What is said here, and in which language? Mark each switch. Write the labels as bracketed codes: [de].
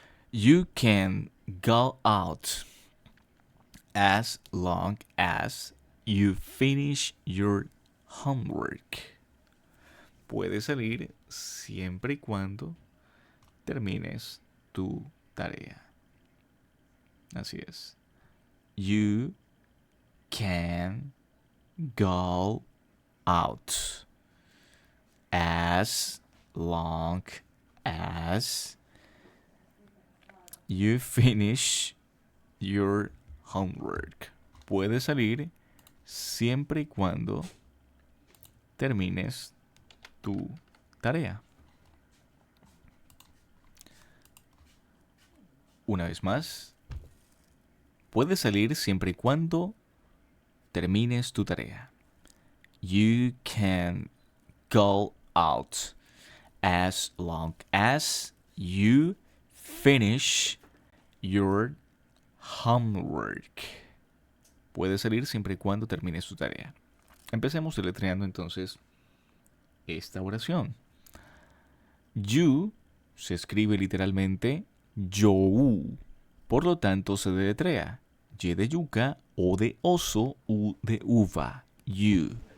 [en] You can go out as long as you finish your homework. [es] Puedes salir siempre y cuando termines tu tarea. Así es. [en] You can go out as long as you finish your homework. [es] Puedes salir siempre y cuando termines tu tarea. Una vez más, puedes salir siempre y cuando termines tu tarea. [en] You can go out as long as you finish your homework. [es] Puedes salir siempre y cuando termines tu tarea. Empecemos deletreando entonces esta oración. You se escribe literalmente yo. Por lo tanto se deletrea Y de yuca, O de oso, U de uva. You.